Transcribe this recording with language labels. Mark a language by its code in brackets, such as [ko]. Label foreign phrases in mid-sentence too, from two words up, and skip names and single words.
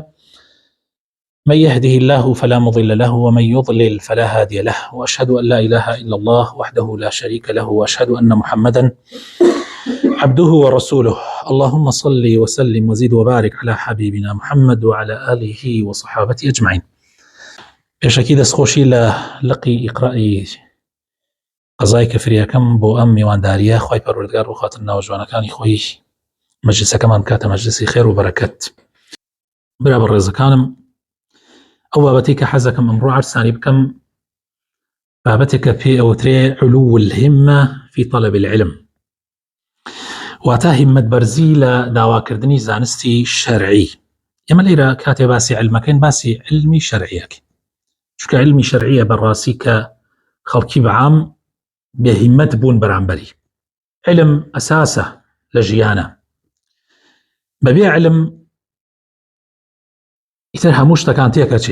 [ar] من يهده الله فلا مضل له ومن يضلل فلا هادي له، وأشهد أن لا إله إلا الله وحده لا شريك له، وأشهد أن محمدا عبده ورسوله. اللهم صل وسلم وزد وبارك على حبيبنا محمد وعلى آله وصحابته أجمعين. [ckb] پێشەکی دەستخۆشی لە لقی ئیقرائی قەزای کەفریەکەم بۆ ئەم میوانداریە، خوای پەروەردگار بۆ خاتر ناوەجوانەکانی خۆی مەجلیسەکەمان بکاتە مەجلیسی خێر و بەرەکەت. برا بەڕێزەکانم، ئەو بابەتەی کە حەزەکەم ئەمڕۆ عەرزانی بکەم بابەتێک کە پێی ئەوترێ [ar] علو الهمة في طلب العلم، [ckb] واتە هیممەتبەرزی لە داواکردنی زانستی شەرعی. ئێمە لێرە کاتێ باسی علمەکەین باسی علمی شەرعیەکەین، چونکە علمی شەرعیە بەڕاستی کە خەڵکی بەعام بێهیممەت بوون بەرامبەری. علم ئەساسە لە ژیانە، بەبێ علم ئیتر هەموو شتەکان تێکەچێ.